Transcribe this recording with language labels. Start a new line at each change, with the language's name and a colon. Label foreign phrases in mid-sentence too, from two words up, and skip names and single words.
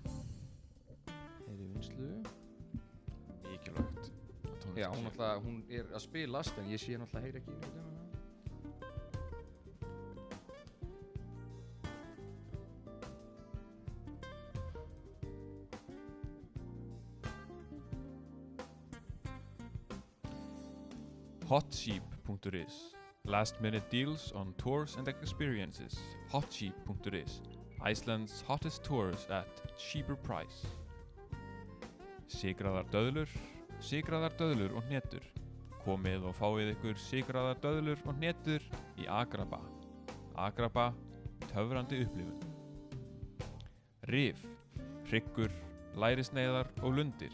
Icelandic: Er í vinslu? Mikilvægt Já, hún er að spilast en ég sé náttúrulega heyri ekki neitt hana.
English: Hotsheep.is Last minute deals on tours and experiences. Hotsheep.is Iceland's hottest tours at cheaper price.
Icelandic: Sigraðar döðlur og hnetur. Komið og fáið ykkur sigraðar döðlur og hnetur í Agraba. Agraba, töfrandi upplifun. Rif, hryggur, lærisneiðar og lundir.